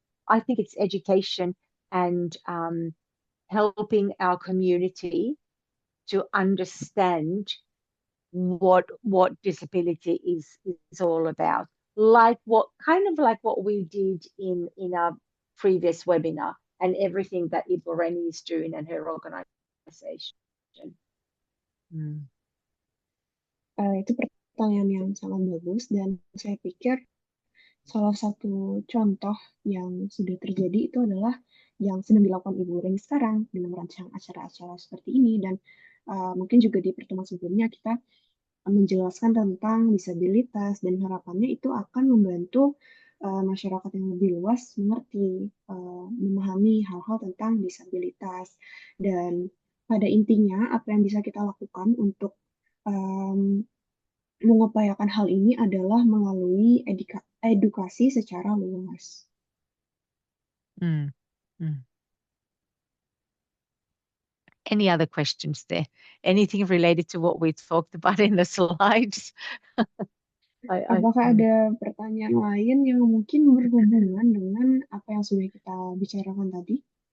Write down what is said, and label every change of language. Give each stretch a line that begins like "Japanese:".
English: I think it's education and helping our community to understand what disability is all about. Like what we did in our previous webinar and everything that Ibu Reni is doing and her organization.
Indonesian: Itu pertanyaan yang sangat bagus dan saya pikir salah satu contoh yang sudah terjadi itu adalah yang sedang dilakukan Ibu Reni sekarang dengan merancang acara-acara seperti ini dan mungkin juga di pertemuan sebelumnya kita menjelaskan tentang disabilitas dan harapannya itu akan membantu masyarakat yang lebih luas mengerti, memahami hal-hal tentang disabilitas dan pada intinya apa yang bisa kita lakukan untuk mengupayakan hal ini adalah melalui edukasi secara luas.
English: Any other questions there? Anything related to what we talked about in the slides?
Indonesian: Apakah ada pertanyaan lain yang mungkin berhubungan dengan apa yang sudah kita bicarakan tadi?